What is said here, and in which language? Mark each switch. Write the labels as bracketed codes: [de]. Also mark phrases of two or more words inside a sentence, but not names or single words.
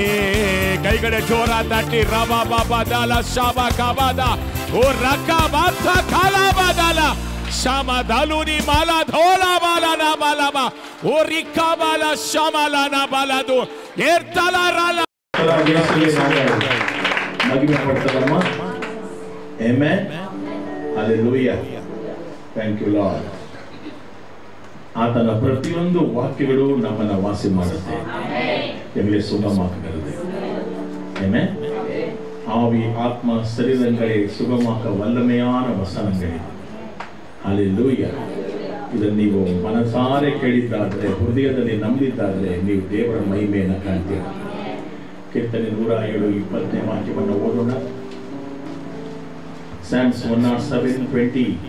[ta] கைகளை ஜோரா தட்டி ரபா பாபா தாலா ஷாபா கபாதா ஓ ரக்கா பாத்தா காலா பாதாலா ஷாமா தாலுனி மாலா தோலா பாலா நா பாலாபா ஓ ரிக்கா பாலா ஷாமாலா நா பாலாதோ ஏர்தலா ராலா. மகிமைப்படுத்தலாமா? ஆமென். [en] ಹಲ್ಲೆಲೂಯಾ. Thank you Lord. [kn] ಆತನ ಪ್ರತಿಯೊಂದು ವಾಕ್ಯಗಳು ನಮ್ಮನ್ನು ವಾಸಿ ಮಾಡುತ್ತೆ, ನಮಗೆ ಸುಗಮಾಕಗಲಿದೆ. ಆಮೆನ್. [ta] ஆவி ஆத்மா சரீரங்களை சுகமாக்க வல்லமையான வசனங்கள். [kn] ಹಲ್ಲೆಲೂಯಾ. ಇದನ್ನು ನೀವು ಮನಸಾರೆ ಕೇಳಿದ್ದಾದರೆ, ಹೃದಯದಲ್ಲಿ ನಂಬಿದ್ದಾದರೆ ನೀವು ದೇವರ ಮಹಿಮೆಯನ್ನು ಕಾಣ್ತೀರಾ. ಕೀರ್ತನೆ 107:20 ವಾಕ್ಯವನ್ನು ಓದೋಣ. [en] Psalms 107:20.